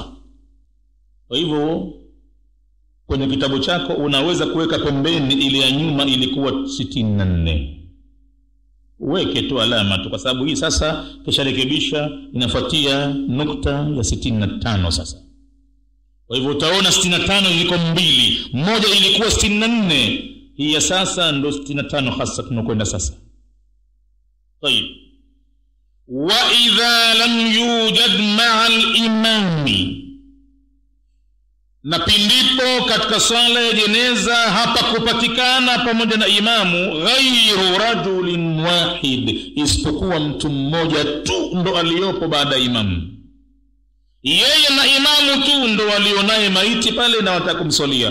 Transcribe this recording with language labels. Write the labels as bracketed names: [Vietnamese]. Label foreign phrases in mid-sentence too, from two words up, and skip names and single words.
[Swahili] Kwa hivyo kwenye kitabu chako unaweza kuweka pembeni ile ya nyuma ilikuwa 64. weke tu alama tu, kwa sababu hii sasa kisharekebisha, inafuatia nukta ya 65 sasa. Kwa hivyo utaona 65 ziko mbili, moja ilikuwa 64, hii ya sasa ndo 65 hasa tunakwenda sasa. [Arabic] طيب وإذا لم يوجد مع الإمام, [Swahili] na pindipo katika swala ya jeneza hapa kupatikana pamoja na imamu [Arabic] غير رجل واحد, [Swahili] isipokuwa mtu mmoja tu ndo aliyopo baada ya imamu, yeye na imamu tu ndo walionaye maiti pale na watakumswalia.